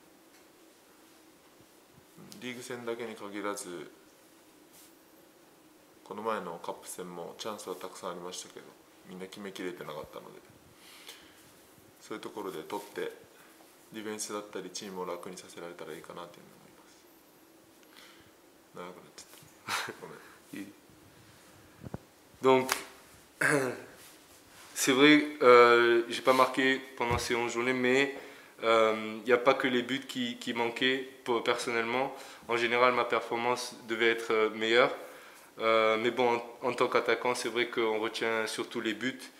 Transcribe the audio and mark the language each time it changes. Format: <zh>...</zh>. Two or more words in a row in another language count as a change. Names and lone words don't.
<ja>リーグ戦だけに限らずこの前のカップ戦もチャンスはたくさんありましたけどみんな決めきれてなかったので、そういうところで取ってディフェンスだったりチームを楽にさせられたらいいかなというふうに思います。長くなっちゃった。ごめん。</ja> <fr>Donc c'est vrai, j'ai pas marqué pendant ces 11 journées, mais il n'y a pas que les buts qui manquaient personnellement. En général, ma performance devait être meilleure. Mais bon, en tant qu'attaquant, c'est vrai qu'on retient surtout les buts.</fr>